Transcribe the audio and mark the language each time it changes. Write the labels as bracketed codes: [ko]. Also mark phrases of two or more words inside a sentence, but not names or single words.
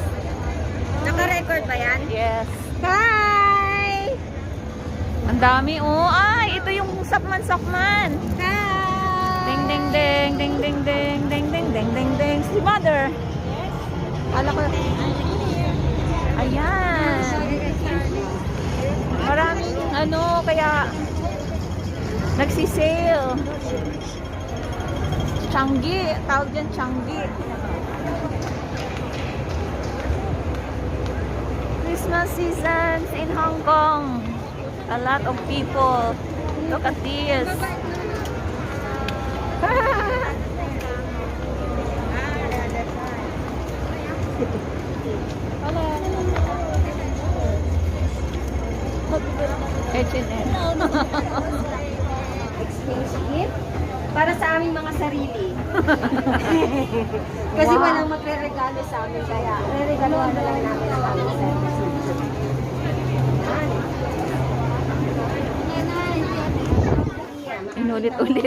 [tl] Naka-record ba yan? Yes. Hi! Ang dami oh. Ay, ito yung sakman-sakman. Hi! Ding ding ding ding ding ding ding ding ding ding ding. Si mother. Kala ko. Ayan. Maraming ano kaya nagsisale. Changi, tawag dyan Changi. [en] Christmas seasons in Hong Kong. A lot of people. Look at this. H&M. Exchange gift [tl] para sa aming mga sarili. Kasi Wow. walang magre-regalo sa amin kaya re-regaluhan na lang namin ang aming sarili. Inulit-ulit.